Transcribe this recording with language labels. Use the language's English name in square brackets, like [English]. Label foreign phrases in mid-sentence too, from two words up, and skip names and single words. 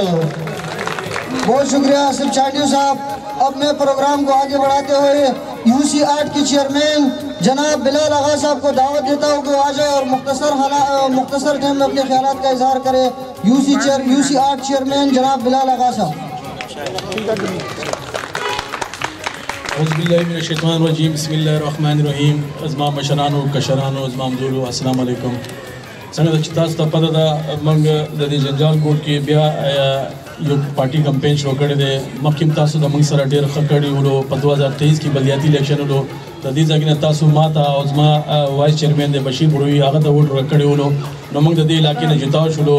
[Urdu] بہت شکریہ آصف چاٹیو صاحب. اب میں پروگرام کو آگے بڑھاتے ہوئے UC 8 کی چیئرمین جناب بلال آغا صاحب کو دعوت دیتا ہوں کہ وہ آ جائے اور مختصر ٹائم میں اپنے خیالات کا اظہار کرے. UC 8 چیئرمین جناب بلال آغا صاحب. [Arabic] اعوذ باللہ من الشیطان الرجیم. بسم اللہ الرحمن الرحیم. [Pashto] ازمام مشرانو کشرانو ازمام دولو [Arabic] السلام علیکم. [Pashto] څنګه چې تاسو ته پته ده موږ د دې جنجال کوټ کې بیا یو [English] party campaign [Pashto] شروع کړی دی. مخکې تاسو د موږ سره ډېر ښه کړي ولو. په 2023 کې بلدیاتي الیکشن ولو. د دې ځای نه تاسو ما ته او زما [English] vice chairman [Pashto] دی بشیر بروي هغه ته ووټ ورکړی ولو، نو موږ د دې علاقې نه جتاو شولو.